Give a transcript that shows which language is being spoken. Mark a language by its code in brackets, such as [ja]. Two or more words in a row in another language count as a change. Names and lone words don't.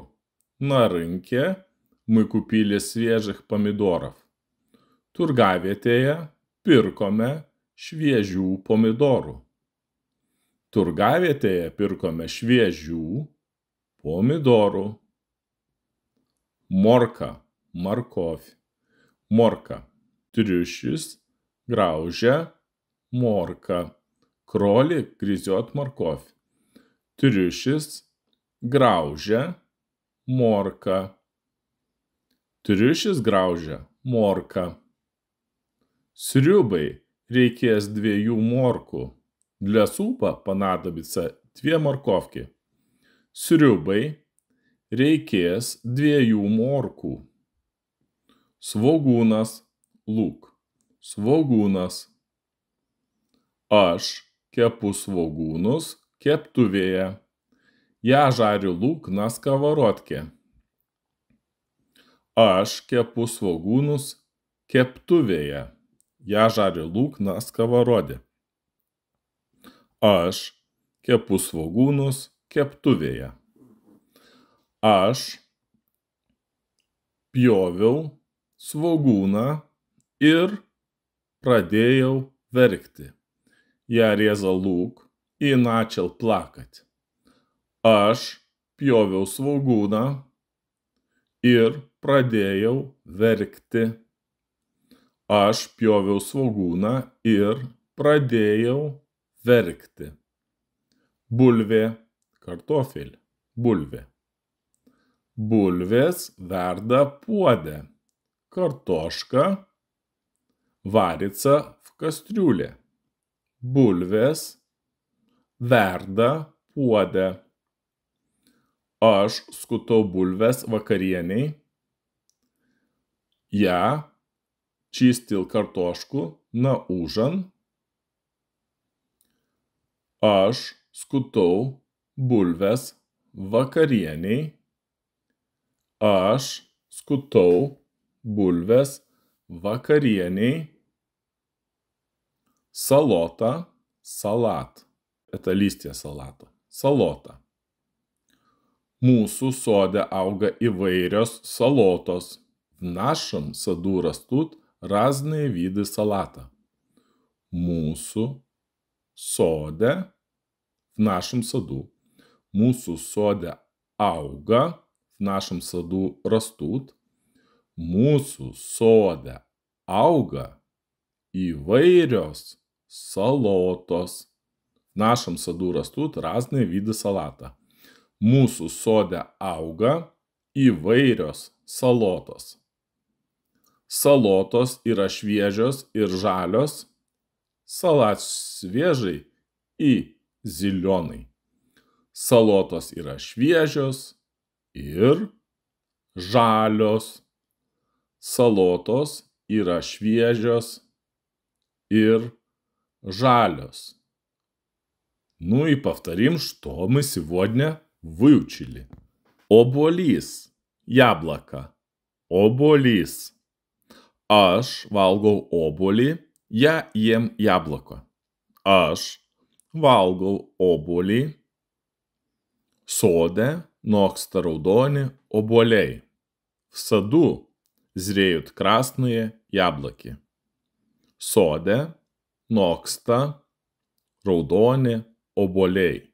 [ru] На рынке мы купили свежих помидоров. [lt] Turgavietėje pirkome šviežių pomidorų. Turgavietėje pirkome šviežių pomidorų. Morka, морковь. Morka. Triušis graužia morką. [ru] Кролик грызет морковь. [lt] Triušis graužia morką. Triušis graužia morką. Sriubai reikės 2 morkų. [ru] Для супа понадобится 2 морковки. [lt] Sriubai reikės 2 morkų. Svogūnas, lūk. Svogūnas. Aš kepu svogūnus keptuvėje. [ru] Я жарю лук на сковородке. [lt] Aš kepu svogūnus keptuvėje. [ru] Я жарю лук на сковороде. [lt] Aš kepu svogūnus keptuvėje. Aš pjoviau svogūną ir pradėjau verkti. [ru] Я резал лук и начал плакать. [lt] Aš pjoviau svogūną ir pradėjau verkti. Aš pjoviau svogūną ir pradėjau verkti. Bulvė, kartofel, bulvė. Bulvės verda puode. [ru] Картошка варится в кастрюле. [lt] Bulvės verda puode. Aš skutau bulves vakarieniai. [ru] Я чистил картошку на ужин. [lt] Aš skutau bulves vakarieniai. Aš skutau bulves vakarieniai. [ru] Салота, салат. Это листья салата. Салота. [lt] Mūsų sode auga įvairios salotos. [ru] В нашем саду растут разные виды салата. [lt] Mūsų sode, [ru] в нашем саду. [lt] Mūsų sode auga, [ru] в нашем саду растут. [lt] Mūsų sode auga įvairios salotos. [ru] В нашем саду растут разные виды салата. [lt] Mūsų sode auga įvairios salotos. Salotos yra šviežios ir žalios. [ru] Салат свежий и зеленый. [lt] Salotos yra šviežios ir žalios. Salotos yra šviežios ir žalios. [ru] Ну и повторим, что мы сегодня выучили. [lt] Obuolys, яблоко. Obuolys. Aš valgau obuolį, [ru] я ем яблоко. [lt] Aš valgau obuolį. Sode noksta raudoni obuoliai. [ru] В саду зреют красные яблоки. [lt] Sode noksta raudoni obuoliai.